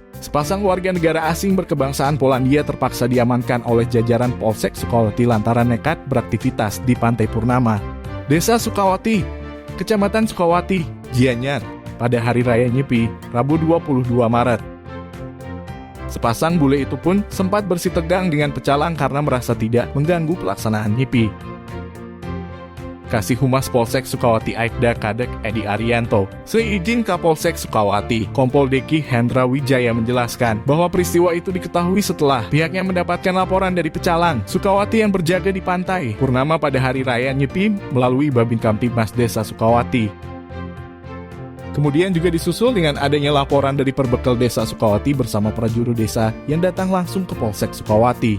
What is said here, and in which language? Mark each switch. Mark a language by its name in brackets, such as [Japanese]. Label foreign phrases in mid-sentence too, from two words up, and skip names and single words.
[Indonesian] Sepasang warga negara asing berkebangsaan Polandia terpaksa diamankan oleh jajaran Polsek Sukawati lantaran nekat beraktivitas di Pantai Purnama, Desa Sukawati, Kecamatan Sukawati, Gianyar, pada Hari Raya Nyepi, Rabu 22 Maret. Sepasang bule itu pun sempat bersitegang dengan pecalang karena merasa tidak mengganggu pelaksanaan Nyepi. Kasih Humas Polsek Sukawati Aibda Kadek Edi Arianto, seizin Kapolsek Sukawati, Kompol Deki Hendra Wijaya menjelaskan bahwa peristiwa itu diketahui setelah pihaknya mendapatkan laporan dari pecalang Sukawati yang berjaga di Pantai Purnama pada Hari Raya Nyepi melalui Babin Kamtibmas Desa Sukawati. Kemudian juga disusul dengan adanya laporan dari Perbekel Desa Sukawati bersama prajuru desa yang datang langsung ke Polsek Sukawati.